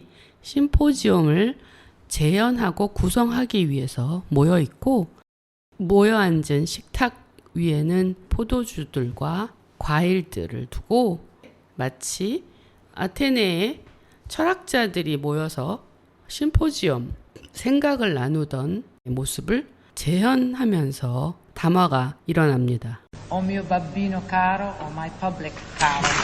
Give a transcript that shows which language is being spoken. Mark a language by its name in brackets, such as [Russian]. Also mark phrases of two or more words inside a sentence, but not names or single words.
[Korean] 심포지엄을 재현하고 구성하기 위해서 모여 있고 모여 앉은 식탁 위에는 포도주들과 과일들을 두고 마치 아테네의 철학자들이 모여서 심포지엄 생각을 나누던 모습을 재현하면서 담화가 일어납니다. [Italian] O mio babbino caro, o [English] my public [Italian] caro.